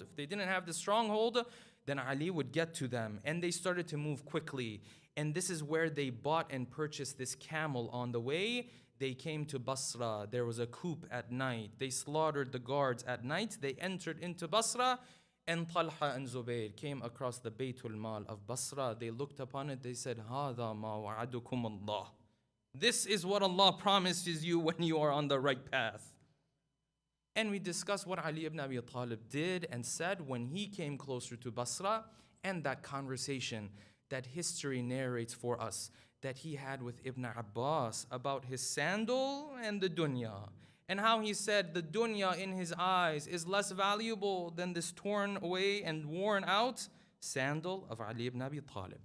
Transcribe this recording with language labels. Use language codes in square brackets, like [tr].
[en] If they didn't have the stronghold, then Ali would get to them. And they started to move quickly. And this is where they bought and purchased this camel on the way. They came to Basra. There was a coup at night. They slaughtered the guards at night. They entered into Basra. And Talha and Zubayr came across the Baytul Mal of Basra. They looked upon it. They said, [ar] هَذَا مَا وَعَدُكُمُ اللَّهِ. [en] This is what Allah promises you when you are on the right path. And we discussed what Ali ibn Abi Talib did and said when he came closer to Basra, and that conversation that history narrates for us that he had with Ibn Abbas about his sandal and the dunya, and how he said the dunya in his eyes is less valuable than this torn away and worn out sandal of Ali ibn Abi Talib.